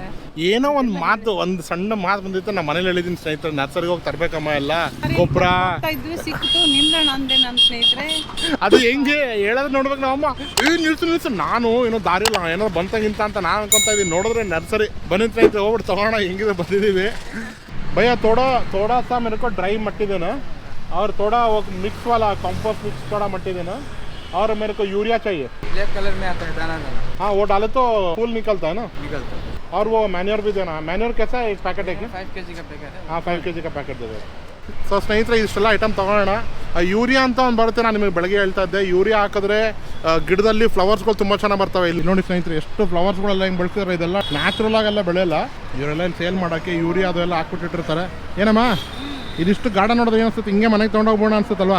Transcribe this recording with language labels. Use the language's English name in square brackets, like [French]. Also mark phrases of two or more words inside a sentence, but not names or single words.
[Kannada] ಏನೋ ಒಂದು ಸಣ್ಣ ಮಾತು ಬಂದಿತ್ತು. ನಮ್ಮ ಮನೇಲಿ ಹೇಳಿದ್ದೀನಿ ಸ್ನೇಹಿತರೆ, ನರ್ಸರಿಗೆ ಹೋಗಿ ತರ್ಬೇಕಮ್ಮ ಎಲ್ಲ ಗೊಬ್ಬರ ಇದ್ವಿ. ಸಿಕ್ತು ನಿಲ್ಲೋಣ ಅಂದೆ ನನ್ನ ಸ್ನೇಹಿತರೆ. ಅದು ಹೆಂಗೆ ಹೇಳೋದು ನೋಡ್ಬೇಕು ನಮ್ಮಮ್ಮ. ನಿಲ್ಸು ನಾನು ಏನೋ ದಾರಿ ಇಲ್ಲ, ಏನೋ ಬಂತಂಗಿಂತ ಅಂತ ನಾನು ಅನ್ಕೊಂತ ಇದ್ದೀನಿ. ನೋಡಿದ್ರೆ ನರ್ಸರಿ ಬನ್ನಿ ಸ್ನೇಹಿತರೆ, ಹೋಗ್ಬಿಟ್ಟು ತಗೋಣ. ಹೆಂಗಿದೆ ಬಂದಿದ್ದೀವಿ. [Hindi] भैया थोड़ा सा मेरे को ड्राई मट्टी देना, और थोड़ा वो मिक्स वाला [English] compost mix [Hindi] थोड़ा मट्टी देना, और मेरे को यूरिया चाहिए. [English] black colour [Hindi] में आता है दाना. हाँ, वो डाले तो फूल निकलता है ना. निकलता है. और वो मैन्योर भी देना. मैन्योर कैसा है? एक पैकेट है क्या? 5 kg का पैकेट है. हाँ, 5 kg का पैकेट दे दो. [Kannada] ಸೊ ಸ್ನೇಹಿತರೆ, ಇಷ್ಟೆಲ್ಲ ಐಟಮ್ ತಗೊಳ್ಳೋಣ. ಯೂರಿಯಾ ಅಂತ ಒಂದು ಬರುತ್ತೆ, ನಾನು ನಿಮಗೆ ಬೆಳಗ್ಗೆ ಹೇಳ್ತಾ ಇದ್ದೆ. ಯೂರಿಯಾ ಹಾಕಿದ್ರೆ ಗಿಡದಲ್ಲಿ ಫ್ಲವರ್ಸ್ಗಳು ತುಂಬ ಚೆನ್ನಾಗಿ ಬರ್ತವೆ. ಇಲ್ಲಿ ನೋಡಿ ಸ್ನೇಹಿತರೆ, ಎಷ್ಟು ಫ್ಲವರ್ಸ್ಗಳೆಲ್ಲ ಹಿಂಗೆ ಬೆಳೆಸಿದ್ರೆ. ಇದೆಲ್ಲ ನ್ಯಾಚುರಲ್ ಆಗೆಲ್ಲ ಬೆಳೆಯಲ್ಲ, ಇವರೆಲ್ಲ ಸೇಲ್ ಮಾಡೋಕ್ಕೆ ಯೂರಿಯಾ ಅದೆಲ್ಲ ಹಾಕ್ಬಿಟ್ಟಿರ್ತಾರೆ. ಏನಮ್ಮ ಇದಿಷ್ಟು ಗಾರ್ಡನ್ ನೋಡೋದು ಏನಿಸುತ್ತೆ, ಹಿಂಗೆ ಮನೆಗೆ ತೊಗೊಂಡೋಗ್ಬೋಣ ಅನ್ಸುತ್ತಲ್ವಾ?